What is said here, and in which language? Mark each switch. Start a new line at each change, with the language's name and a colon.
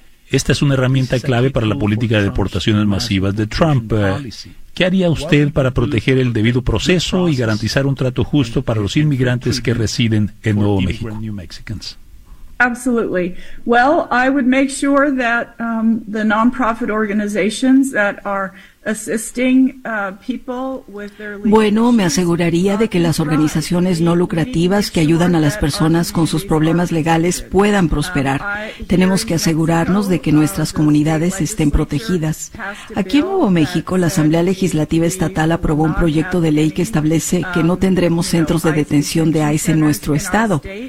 Spanish: Esta es una herramienta clave para la política de deportaciones masivas de Trump. ¿Qué haría usted para proteger el debido proceso y garantizar un trato justo para los inmigrantes que residen en Nuevo México?
English: Absolutely. Well, I would make sure that the non-profit organizations that are assisting people with their legal.
Spanish: Bueno, me aseguraría de que las organizaciones no lucrativas que ayudan a las personas con sus problemas legales puedan prosperar. Tenemos que asegurarnos de que nuestras comunidades estén protegidas. Aquí en Nuevo México, la Asamblea Legislativa Estatal aprobó un proyecto de ley que establece que no tendremos centros de detención de ICE en nuestro estado.